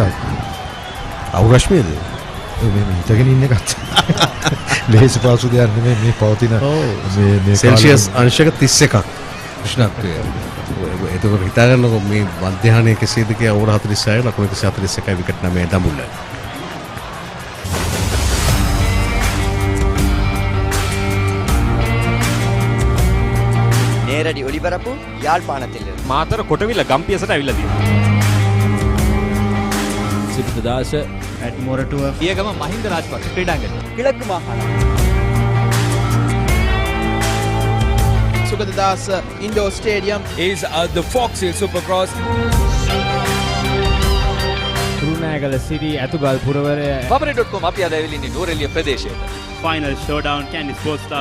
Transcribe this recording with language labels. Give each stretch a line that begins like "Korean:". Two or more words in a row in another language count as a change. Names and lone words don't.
Sinhala: අවකාශයේද මේ හිතගෙන ඉන්න එකත් ලේසි පාසු දෙයක් නෙමෙයි මේ පවතින මේ සෙල්සියස් අංශක 31ක් උෂ්ණත්වය. එතකොට හිතා ගන්නකො මේ මධ්‍යහ්නයේ කෙසේද කියලා ඕවර් 46 ලකුණු 141යි විකට් 9 දඹුල්ල.
Tamil: நேரடி ஒளிபரப்பு யாழ்ப்பாணத்தில்
Sinhala: මාතර කොටවිල ගම්පියසට ඇවිල්ලා තියෙනවා. සිද්ධාස ඇඩ්මොරටුව පියගම මහින්ද රාජපක්ෂ ක්‍රීඩාංගණය
Tamil: கிழக்கு மாகாணம்
Sinhala: සුගතදාස ඉන්ඩෝර් ස්ටේඩියම්
English: is the Fox Hill Supercross.
Sinhala: කුරුණෑගල සිටි ඇතුගල් පුරවරය වබරේ.com අපි අද ඇවිල්ලා ඉන්නේ නෝරෙලිය ප්‍රදේශයට.
English: Final showdown Candy Sports Club.